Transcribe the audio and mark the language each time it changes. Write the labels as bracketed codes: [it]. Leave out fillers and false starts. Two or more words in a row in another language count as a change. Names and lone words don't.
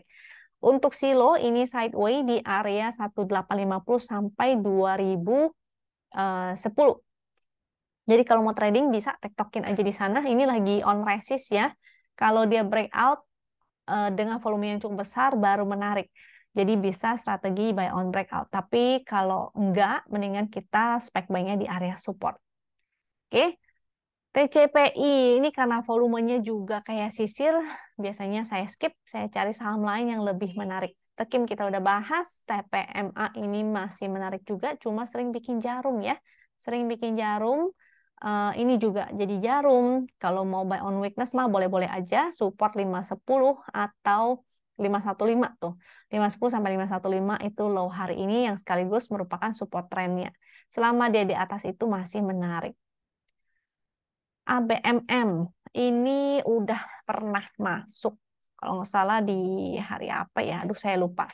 [id] Untuk silo, ini sideway di area 1850 sampai 2010. Jadi kalau mau trading bisa tektokin aja di sana. Ini lagi [en] on resist [id] ya. Kalau dia breakout dengan volume yang cukup besar baru menarik. Jadi bisa strategi [en] buy on breakout. [id] Tapi kalau enggak, mendingan kita spek buy-nya di area support. Oke. TCPI ini karena volumenya juga kayak sisir, biasanya saya skip, saya cari saham lain yang lebih menarik. Tekim kita udah bahas, TPMA ini masih menarik juga, cuma sering bikin jarum ya. Sering bikin jarum, ini juga jadi jarum. Kalau mau [en] buy on weakness [id] mah boleh-boleh aja, support 510 atau 515 tuh. 510 sampai 515 itu low hari ini yang sekaligus merupakan support trennya. Selama dia di atas itu masih menarik. ABMM ini udah pernah masuk kalau nggak salah di hari apa ya, aduh saya lupa.